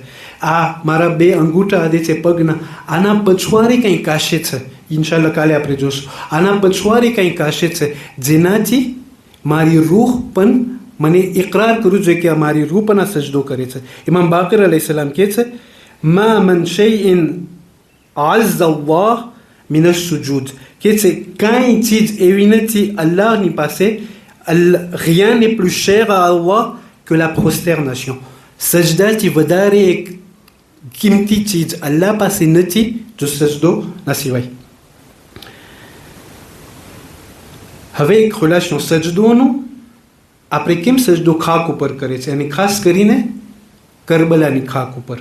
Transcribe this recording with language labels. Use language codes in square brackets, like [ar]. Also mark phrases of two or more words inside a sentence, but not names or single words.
[gu] આ મારા 2 અંગૂઠા અદે છે પગના, આના પછવાડે કંઈ કાશે છે. ઇન્શાલ્લાહ કાલે આપણે જોશું. આના પછવાડે કંઈ કાશે છે જેનાથી મારી રૂહ પણ મને ઇકરાર કરવું જોઈએ કે મારી રૂહ પણ આ સજદો કરે છે. ઇમામ બાકર અલૈહિસ્સલામ કહે છે, [ar] ما من شيء أعز الله من السجود, [gu] કે છે કાંઈ ચીજ એવી નથી અલ્લાહની પાસે, [fr] rien n'est plus cher à Allah que la prosternation. [gu] સજદાથી વધારે એક કિંમતી ચીજ અલ્લાહ પાસે નથી જો સજદો ના સિવાય. હવે એક ખુલાસો સજદોનું, આપણે કેમ સજદો ખાક ઉપર કરે છે, અને ખાસ કરીને કરબલાની ખાક ઉપર.